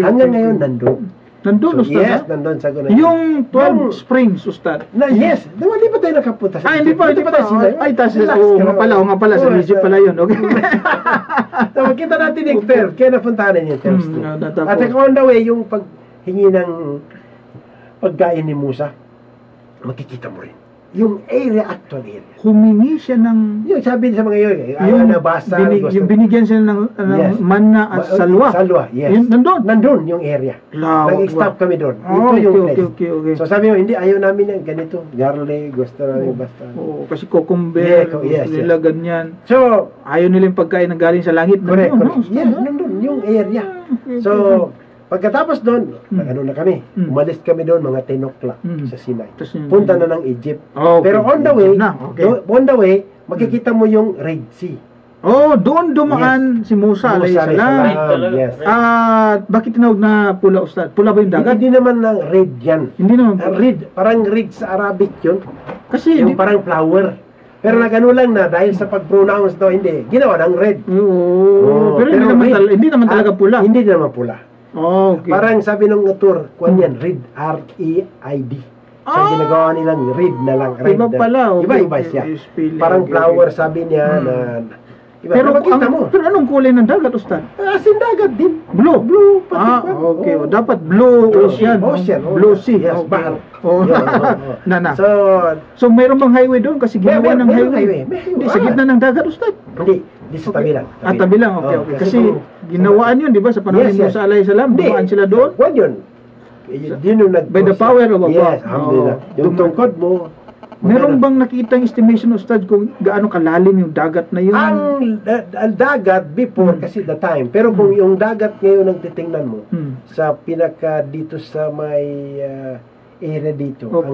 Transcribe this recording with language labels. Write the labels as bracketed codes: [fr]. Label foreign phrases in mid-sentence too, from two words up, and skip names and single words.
[tl] Hanggang ngayon, nandun. Nandun, So, Ustad. yes, ha? nandun sa gunan. Yung 12 springs, Ustad. Yes, hindi pa tayo nakapunta sa Hindi pa. sila. Ay, tas, Relax oo ka nga na. pala, Sa Oo, Egypt sa- pala yun. Okay. So, makita natin yung term. Kaya napuntahan yung terms. natapos. At saka [en] on the way, [tl] yung paghingi ng pagkain ni Musa, makikita mo rin. Yung area, [en] actual area. [tl] Humingi siya ng... Yung sabi sa mga yun, ayaw na basa. yung binigyan siya ng Yes. manna at salwa. Salwa, yes. Yun, nandun. Nandun yung area. Lawak Nag-stop kami doon. Oh, Ito yung okay, place. okay. So sabi mo, hindi, ayaw namin ng ganito. Garlic, gusto namin basta. Oo, kasi cucumber, Yes, nila ganyan. So, Ayaw nila yung pagkain na galing sa langit. correct, Nandun, correct. no? Yes, nandun, yung area. Okay, So, okay. pagkatapos doon, ano na kami, umalis kami doon mga 10 o'clock sa Sinai. Tapos yun- Punta na ng Egypt. Okay. Pero [en] on the way, [tl] Okay. [en] on the way, [tl] makikita mo yung Red Sea. Oh, doon dumaan si Musa [ar] عليه السلام. [tl] Yes. Bakit tinawag na pula, Ustad? Pula ba yung dagat? Hindi naman ng red yan. Hindi naman. Red, parang red sa Arabic yun. Kasi Yung parang flower. Pero nagano lang na dahil sa pag-pronounce daw, hindi. Ginawa ng red. Oo. Pero hindi naman talaga pula. Hindi naman pula. Okay. Parang sabi ng tour, kuwan yan, red, R-E-I-D. So ginagawa nilang red na lang. Red Iba pala. Okay. Iba-iba siya. Yung spelling, Parang okay, flower okay. sabi niya na iba. Pero, Makita mo. pero anong kulay ng dagat, Ustad? Asin dagat din. Blue. Blue. Pati kwan. Okay. Oo. Dapat [en] blue ocean. [tl] Ocean. [en] Blue sea. [tl] Yes, Okay. bahar. Oh. Yeah, oo. na. So, So, mayroon bang highway doon? Kasi ginawa ng May highway. highway. Hindi, sa gitna ng dagat, Ustad. hindi. Di sa tabi lang. Tabi lang. Okay, Oo, okay. Kasi kung- ginawaan yun, di ba? Sa panahon Yes, ni yes. Musa [ar] عليه السلام, [tl] Hindi. dumaan sila doon. Kwan yun. Yun yung [en] By the power of Allah. [tl] Yes, alhamdulillah. Oo. Yung tungkod mo. Meron bang nakitang estimation, Ustad, kung gaano kalalim yung dagat na yun? Ang dagat before kasi the time. Pero kung yung dagat ngayon ang titingnan mo, sa pinaka dito sa may area dito, Opo.